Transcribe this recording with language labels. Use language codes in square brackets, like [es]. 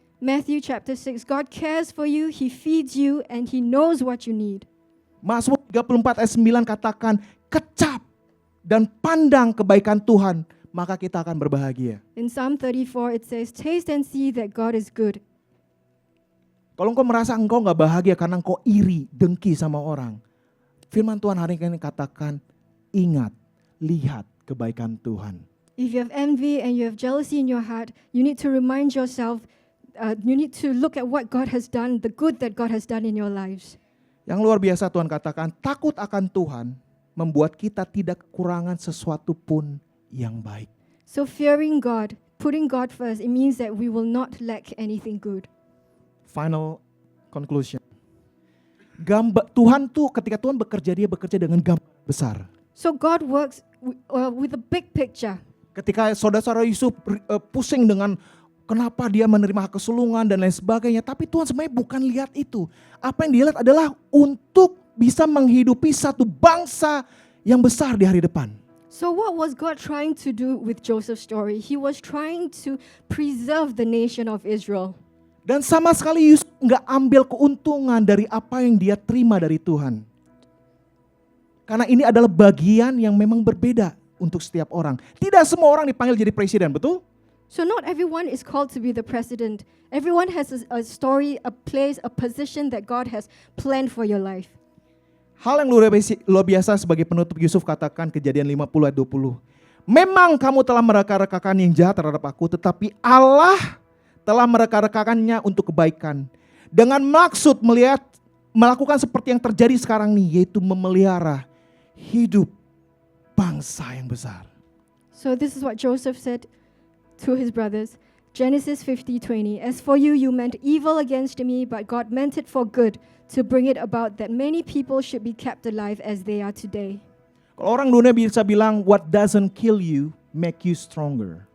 [en] Matthew chapter 6, God cares for you, He feeds you, and He knows what you need. [id] Mazmur 34 ayat 9 katakan, kecap dan pandang kebaikan Tuhan, maka kita akan berbahagia. [en] In Psalm 34 it says, taste and see that God is good. [id] Kalau engkau merasa engkau gak bahagia karena engkau iri, dengki sama orang, firman Tuhan hari ini katakan, ingat, lihat kebaikan Tuhan. [en] If you have envy and you have jealousy in your heart, you need to remind yourself, you need to look at what God has done, the good that God has done in your lives. [id] Yang luar biasa Tuhan katakan, takut akan Tuhan membuat kita tidak kekurangan sesuatu pun yang baik. [en] So fearing God, putting God first, it means that we will not lack anything good. Final conclusion. [id] Tuhan tuh ketika Tuhan bekerja, dia bekerja dengan gambar besar. [en] So God works with a big picture. [id] Ketika saudara-saudara Yusuf pusing dengan kenapa dia menerima hak kesulungan dan lain sebagainya. Tapi Tuhan sebenarnya bukan lihat itu. Apa yang dia lihat adalah untuk bisa menghidupi satu bangsa yang besar di hari depan. [en] So what was God trying to do with Joseph's story? He was trying to preserve the nation of Israel. [id] Dan sama sekali Yusuf gak ambil keuntungan dari apa yang dia terima dari Tuhan. Karena ini adalah bagian yang memang berbeda untuk setiap orang. Tidak semua orang dipanggil jadi presiden, betul? [en] So not everyone is called to be the president. Everyone has a story, a place, a position that God has planned for your life. [id] Hal yang luar biasa sebagai penutup Yusuf katakan Kejadian 50 ayat 20. Memang kamu telah mereka-rekakan yang jahat terhadap aku, tetapi Allah telah mereka-rekakannya untuk kebaikan. Dengan maksud melakukan seperti yang terjadi sekarang nih, yaitu memelihara hidup bangsa yang besar. [en] So this is what Joseph said to his brothers. Genesis 50:20. As for you, you meant evil against me, but God meant it for good, to bring it about that many people should be kept alive as they are today. [id] Kalau orang dunia bisa bilang, [en] what doesn't kill you make you stronger.